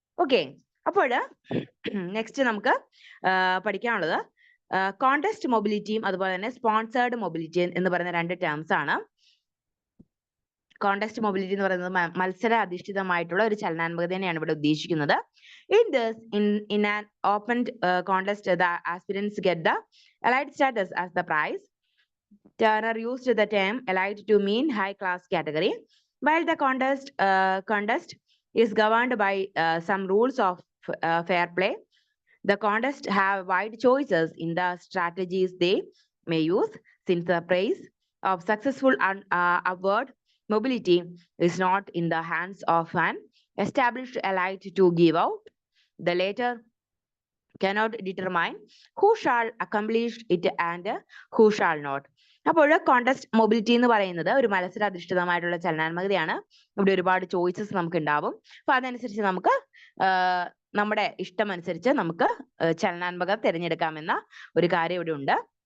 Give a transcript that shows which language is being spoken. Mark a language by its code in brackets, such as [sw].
[ml] Okay, അപ്പോൾ next നമുക്ക് പഠിക്കാനുള്ളത് കോണ്ടെസ്റ്റ് മൊബിലിറ്റിയും അതുപോലെ തന്നെ സ്പോൺസേർഡ് മൊബിലിറ്റി എന്ന് പറയുന്ന രണ്ട് ടേംസ് ആണ്. കോണ്ടെസ്റ്റ് മൊബിലിറ്റി എന്ന് പറയുന്നത് മത്സര അധിഷ്ഠിതമായിട്ടുള്ള ഒരു ചലനാത്മകതയാണ് ഇവിടെ ഉദ്ദേശിക്കുന്നത്. [en] In an open contest, the aspirants get the elite status as the prize. Turner used the term elite to mean high class category. While the contest is governed by some rules of fair play, the contests have wide choices in the strategies they may use, since the prize of successful upward mobility is not in the hands of an established elite to give out. The latter cannot determine who shall accomplish it and who shall not. [ml] അപ്പോൾ contest mobility എന്ന് പറയുന്നത് ഒരു മത്സര അധിഷ്ഠിതമായിട്ടുള്ള ചലനാത്മകതയാണ്. ഇവിടെ ഒരുപാട് choices നമുക്ക് ഉണ്ടാവും. അപ്പൊ അതനുസരിച്ച് നമുക്ക് നമ്മുടെ ഇഷ്ടമനുസരിച്ച് നമുക്ക് ചലനാത്മകത തിരഞ്ഞെടുക്കാമെന്ന ഒരു കാര്യം ഇവിടെ ഉണ്ട്.